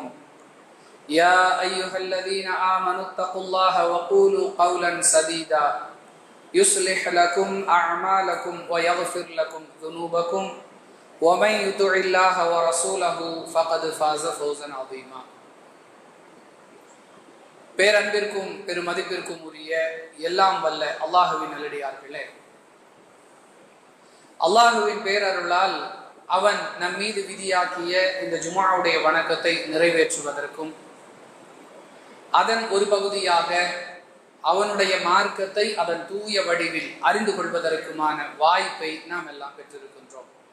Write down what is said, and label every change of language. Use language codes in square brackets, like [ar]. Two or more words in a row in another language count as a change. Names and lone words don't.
[ar] يا أيها الذين آمنوا اتقوا الله وقولوا قولا سديدا يصلح لكم أعمالكم ويغفر لكم ذنوبكم ومن يطع الله ورسوله فقد فاز فوزا عظيما. [ta] பேரன்பிற்கும் பெருமதிப்பிற்கும் உரிய எல்லாம் வல்ல அல்லாஹுவின் நல்லடியார்களே, அல்லாஹுவின் பேரருளால் அவன் நம் மீது விதியாக்கிய இந்த ஜுமாவுடைய வணக்கத்தை நிறைவேற்றுவதற்கும் அதன் ஒரு பகுதியாக அவனுடைய மார்க்கத்தை அதன் தூய வடிவில் அறிந்து கொள்வதற்குமான வாய்ப்பை நாம் எல்லாம் பெற்றிருக்கின்றோம்.